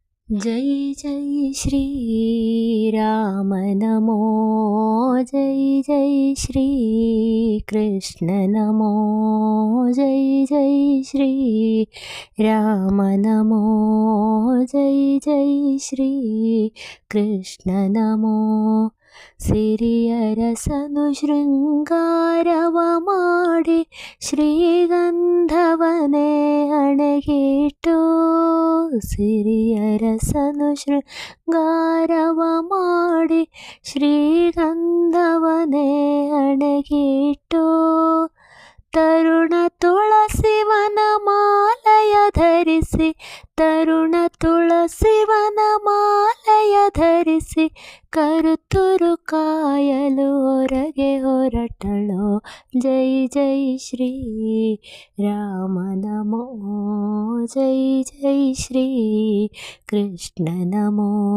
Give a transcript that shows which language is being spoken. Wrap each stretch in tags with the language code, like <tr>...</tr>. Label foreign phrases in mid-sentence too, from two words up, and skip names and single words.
<sa>जय जय श्री राम नमो, जय जय श्री कृष्ण नमो, जय जय श्री राम नमो, जय जय श्री कृष्ण नमो।</sa> <kn>ಸಿರಿಯರಸನು ಶೃಂಗಾರವ ಮಾಡಿ ಶ್ರೀಗಂಧವನೇ ಹಣೆಗಿಟ್ಟು, ಸಿರಿಯರಸನು ಶೃಂಗಾರವ ಮಾಡಿ ಶ್ರೀಗಂಧವನೇ ಹಣೆಗಿಟ್ಟು, ತರುಣ ತುಳಸಿವನ ಮಾಲಯ ಧರಿಸಿ, ತರುಣ ತುಳಸಿವನ ಮಾಲಯ ಧರಿಸಿ, ಕರುತುರು ಕಾಯಲು ಹೊರಗೆ ಹೊರಟಳೋ,</kn> <sa>ಜೈ ಜೈ ಶ್ರೀ ರಾಮ ನಮೋ, ಜೈ ಜೈ ಶ್ರೀ ಕೃಷ್ಣ ನಮೋ।</sa>